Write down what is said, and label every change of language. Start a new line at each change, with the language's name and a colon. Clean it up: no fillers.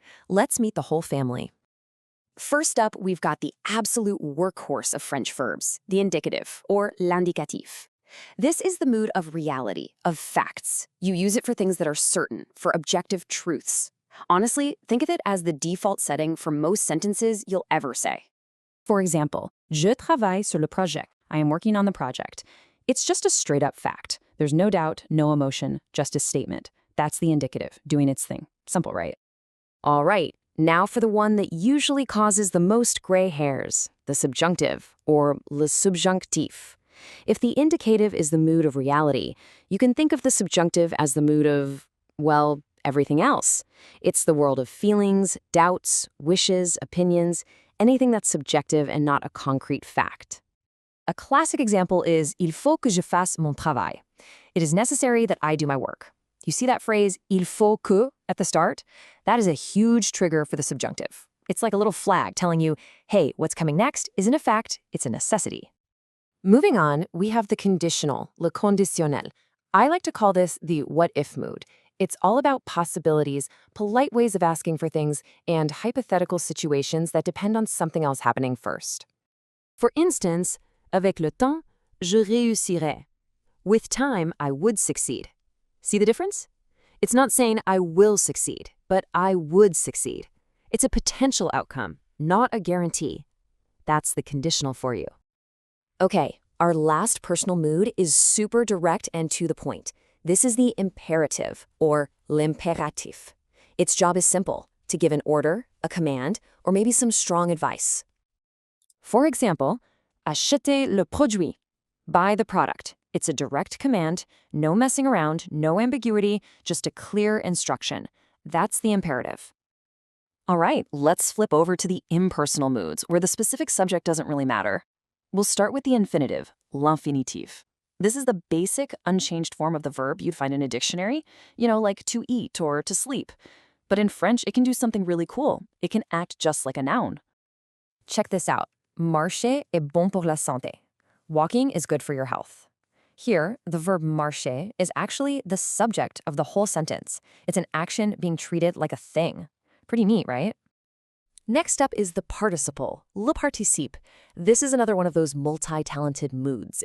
English: Let's meet the whole family. First up, we've got the absolute workhorse of French verbs, the indicative, or l'indicatif. This is the mood of reality, of facts. You use it for things that are certain, for objective truths. Honestly, think of it as the default setting for most sentences you'll ever say. For example,
French: je travaille sur le projet.
English: I am working on the project. It's just a straight-up fact. There's no doubt, no emotion, just a statement. That's the indicative, doing its thing. Simple, right? All right, now for the one that usually causes the most gray hairs, the subjunctive, or le subjonctif. If the indicative is the mood of reality, you can think of the subjunctive as the mood of, well, everything else. It's the world of feelings, doubts, wishes, opinions, anything that's subjective and not a concrete fact. A classic example is
French: il faut que je fasse mon travail.
English: It is necessary that I do my work. You see that phrase il faut que at the start? That is a huge trigger for the subjunctive. It's like a little flag telling you, hey, what's coming next isn't a fact, it's a necessity. Moving on, we have the conditional, le conditionnel. I like to call this the what-if mood. It's all about possibilities, polite ways of asking for things, and hypothetical situations that depend on something else happening first. For instance,
French: avec le temps, je réussirais.
English: With time, I would succeed. See the difference? It's not saying I will succeed, but I would succeed. It's a potential outcome, not a guarantee. That's the conditional for you. Okay, our last personal mood is super direct and to the point. This is the imperative, or l'impératif. Its job is simple, to give an order, a command, or maybe some strong advice. For example,
French: Achète le produit.
English: Buy the product. It's a direct command, no messing around, no ambiguity, just a clear instruction. That's the imperative. All right, let's flip over to the impersonal moods, where the specific subject doesn't really matter. We'll start with the infinitive, l'infinitive. This is the basic, unchanged form of the verb you'd find in a dictionary, like to eat or to sleep. But in French, it can do something really cool. It can act just like a noun. Check this out.
French: Marcher est bon pour la santé.
English: Walking is good for your health. Here, the verb marcher is actually the subject of the whole sentence. It's an action being treated like a thing. Pretty neat, right? Next up is the participle, le participe. This is another one of those multi-talented moods.